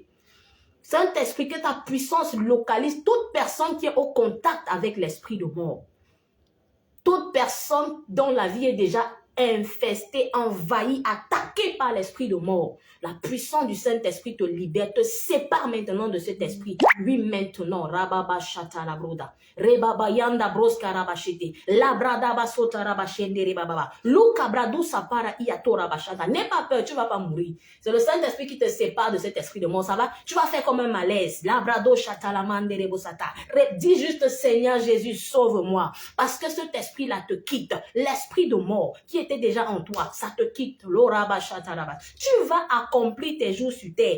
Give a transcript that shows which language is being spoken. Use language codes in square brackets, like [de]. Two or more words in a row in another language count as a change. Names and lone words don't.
[fr] Saint-Esprit, que ta puissance localise toute personne qui est au contact avec l'esprit de mort. Toute personne dont la vie est déjà infestée, envahie, attaquée par l'esprit de mort. La puissance du Saint-Esprit te libère, te sépare maintenant de cet esprit. Oui, maintenant, Rababa Shata Labroda, Rebaba Yanda Broska Rabashete, Labrada Basota Rabashende Rebaba, Luka Bradou Sapara Iato Rabashata. N'aie pas peur, tu ne vas pas mourir. C'est le Saint-Esprit qui te sépare de cet esprit de mort. Ça va? Tu vas faire comme un malaise. Labrado Shata Lamande Rebosata. Dis juste, Seigneur Jésus, sauve-moi. Parce que cet esprit-là te quitte. L'esprit de mort qui était déjà en toi, ça te quitte. Tu vas accomplir tes jours sur terre.